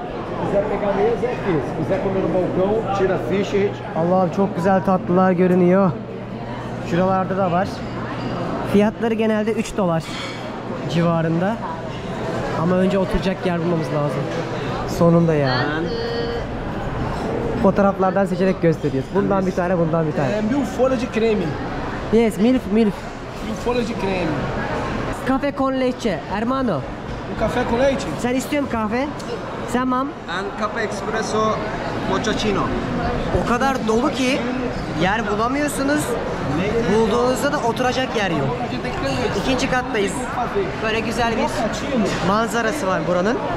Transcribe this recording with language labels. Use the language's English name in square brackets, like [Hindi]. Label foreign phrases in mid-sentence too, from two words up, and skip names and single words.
[Turkish] Allah'ım çok güzel tatlılar görünüyor. Şuralarda da var. Fiyatları genelde 3 dolar civarında. Ama önce oturacak yer bulmamız lazım. Sonunda ya. Fotoğraflardan seçerek gösteriyoruz. Bundan bir tane, bundan bir tane. [Portuguese] Mil folhas de creme. [English] Yes, milf. [Portuguese] Mil folhas de creme. [Spanish] Cafe con leche, hermano. [Portuguese] Café com leite? [Turkish] Sen istiyor musun kahve? Sen mam. [English] And Cafe Espresso Mochaccino. [Turkish] O kadar dolu ki yer bulamıyorsunuz. Bulduğunuzda da oturacak yer yok. İkinci kattayız. Böyle güzel bir manzarası var buranın.